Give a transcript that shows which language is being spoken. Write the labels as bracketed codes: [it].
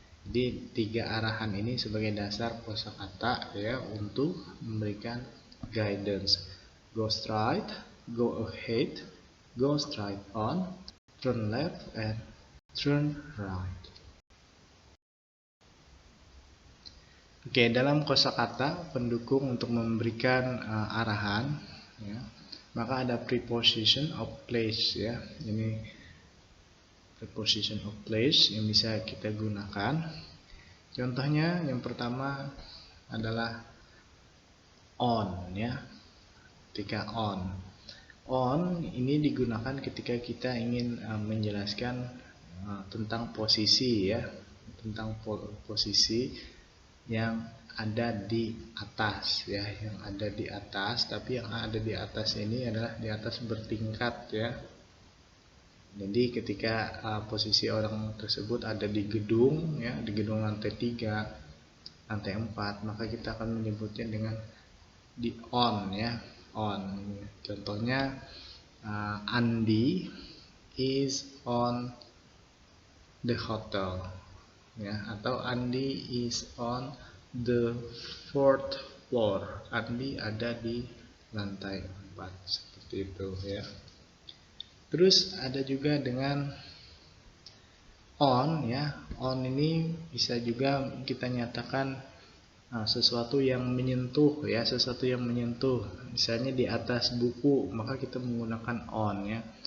[id] Jadi 3 arahan ini sebagai dasar kosakata ya untuk memberikan guidance. [en] Go straight, go ahead, go straight on, turn left, and turn right. [id] Oke, dalam kosakata pendukung untuk memberikan arahan ya, maka ada preposition of place ya. Ini preposition of place yang bisa kita gunakan. Contohnya yang pertama adalah on ya. Ketika on ini digunakan ketika kita ingin menjelaskan tentang posisi ya, tentang posisi yang ada di atas ya, yang ada di atas, tapi yang ada di atas ini adalah di atas bertingkat ya. Jadi ketika posisi orang tersebut ada di gedung ya, di gedung lantai 3, lantai 4, maka kita akan menyebutnya dengan di on ya, on. [en] Contohnya Andy is on the hotel ya, atau Andy is on the 4th floor. [id] Andy ada di lantai 4, seperti itu ya. Terus ada juga dengan on ya. On ini bisa juga kita nyatakan sesuatu yang menyentuh ya, sesuatu yang menyentuh. Misalnya di atas buku, maka kita menggunakan on ya.